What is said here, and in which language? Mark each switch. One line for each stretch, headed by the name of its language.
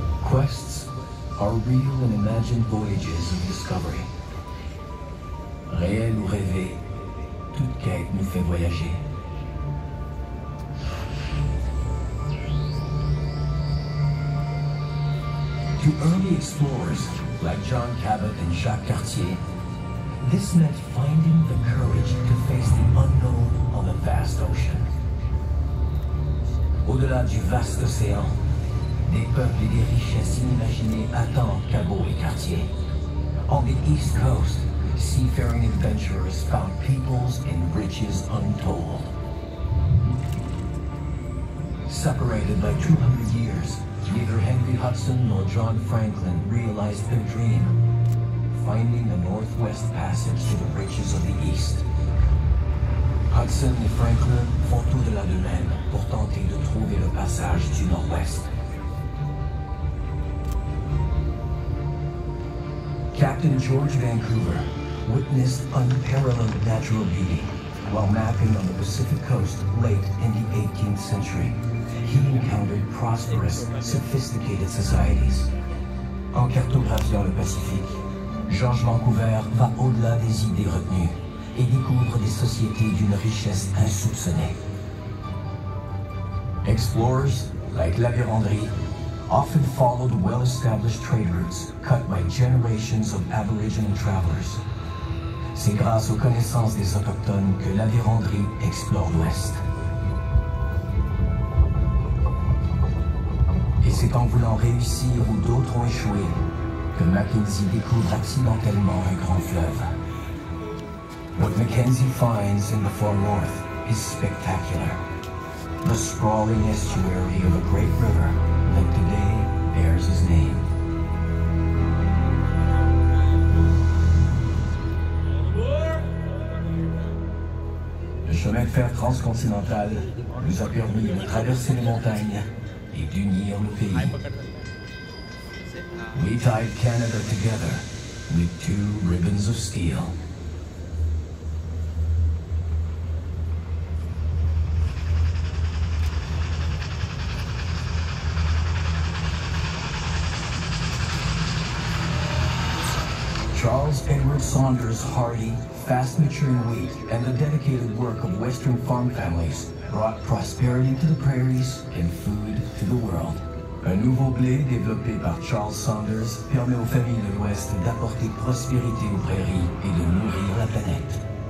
English: Quests are real and imagined voyages of discovery.
French: Réel ou rêvé, toute quête nous fait voyager.
English: To early explorers like John Cabot and Jacques Cartier, this meant finding the courage to face the unknown on the vast ocean.
French: Au-delà du vaste océan, des peuples et des richesses inimaginées attendent Cabot et Cartier.
English: On the East Coast, seafaring adventurers found peoples and riches untold. Separated by 200 years, neither Henry Hudson nor John Franklin realized their dream, finding the Northwest Passage to the riches of the East.
French: Hudson et Franklin font au-delà d'eux-mêmes pour tenter de trouver le passage du Nord-Ouest.
English: Captain George Vancouver witnessed unparalleled natural beauty while mapping on the Pacific coast late in the 18th century. He encountered prosperous, sophisticated societies.
French: En cartographiant le Pacifique, George Vancouver va au-delà des idées retenues et découvre des sociétés d'une richesse insoupçonnée.
English: Explorers like La Vérendrye, often followed well-established trade routes cut by generations of Aboriginal travelers.
French: C'est grâce aux connaissances des Autochtones que l'avironderie explore l'Ouest. Et c'est en voulant réussir où d'autres ont échoué que Mackenzie découvre accidentellement un grand fleuve.
English: What Mackenzie finds in the far north is spectacular. The sprawling estuary of a great river that today bears his name.
French: Le chemin de fer transcontinental nous a permis de traverser les montagnes et d'unir le pays.
English: We tied Canada together with 2 ribbons of steel. Charles Edward Saunders' hardy, fast-maturing wheat and the dedicated work of Western farm families brought prosperity to the prairies and food to the world.
French: Un nouveau blé développé par Charles Saunders permet aux familles de l'Ouest d'apporter prospérité aux prairies et de nourrir la planète.